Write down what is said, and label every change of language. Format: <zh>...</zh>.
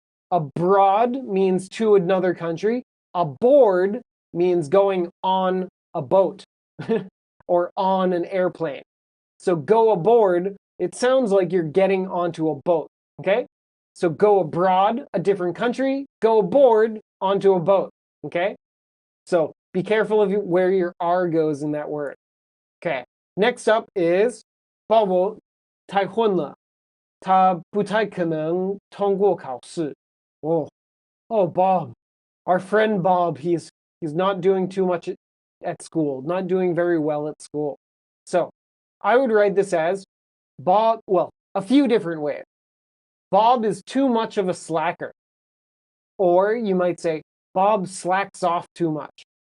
<en>Abroad means to another country. Aboard means going on a boat or on an airplane. So go aboard, it sounds like you're getting onto a boat, okay? So go abroad, a different country, go aboard, onto a boat, okay? So be careful of where your R goes in that word. Okay, next up is</en> <zh>鲍勃太混了，他不太可能通过考试。</zh> <en>Oh, Bob, our friend Bob, he's not doing too much at school, not doing very well at school. So I would write this as Bob, well, a few different ways. Bob is too much of a slacker. Or you might say, Bob slacks off too much.</en>